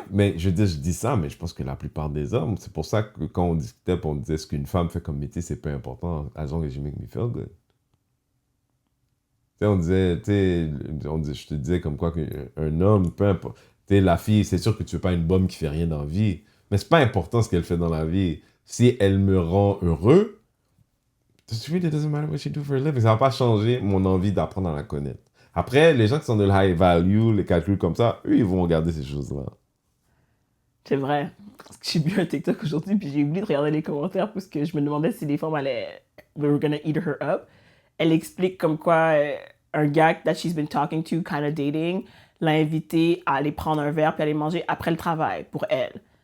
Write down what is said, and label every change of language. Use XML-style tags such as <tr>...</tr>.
<fr>que- mais je dis ça, mais je pense que la plupart des hommes, c'est pour ça que quand on discutait, puis on disait ce qu'une femme fait comme métier, c'est peu important,</fr> <en>as long as you make me feel good.</en> <fr>Tu sais, on disait, je te disais comme quoi qu'un homme, peu importe, tu sais, la fille, c'est sûr que tu veux pas une bombe qui fait rien dans la vie, mais c'est pas important ce qu'elle fait dans la vie. Si elle me rend heureux,</fr> <en>it really doesn't matter what you do for a living.</en> <fr>Ça va pas changer mon envie d'apprendre à la connaître. Après, les gens qui sont de high value, les calculs comme ça, eux, ils vont regarder ces choses-là. C'est vrai. Parce que j'ai vu un TikTok aujourd'hui, puis j'ai oublié de regarder les commentaires parce que je me demandais si les femmes allaient.</fr> <en>We were gonna eat her up.</en> <fr>Elle explique comme quoi un gars</fr> <en>that she's been talking to, kind of dating,</en> <fr>l'a invité à aller prendre un verre puis aller manger après le travail pour elle.</fr>